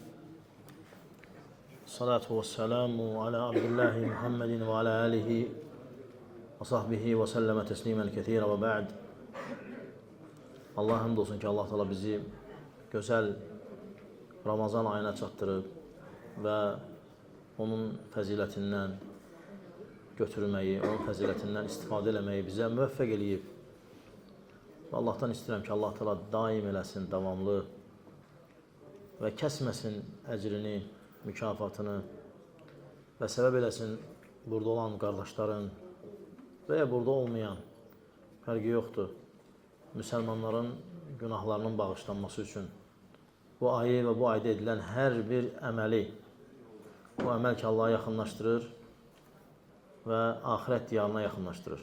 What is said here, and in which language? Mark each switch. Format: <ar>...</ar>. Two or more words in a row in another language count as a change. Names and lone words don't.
<ar>الصلاة والسلام على عبد الله محمد وعلى آله وصحبه وسلم تسليما كثيرا وبعد.</ar> <az>Allah hamd olsun ki Allah Teala bizi güzel Ramazan ayına çatdırıb və onun fəzilətindən götürməyi, onun fəzilətindən istifadə eləməyi bizə müvəffəq eləyib. Və Allahdan istəyirəm ki, Allah Teala daim eləsin, davamlı və kəsməsin əcrini, mükafatını və səbəb eləsin burada olan qardaşların və ya burada olmayan, fərqi yoxdur, müsəlmanların günahlarının bağışlanması üçün bu ayı və bu ayda edilən hər bir əməli, bu əməl ki, Allah'a yaxınlaşdırır və axirət diyarına yaxınlaşdırır.</az>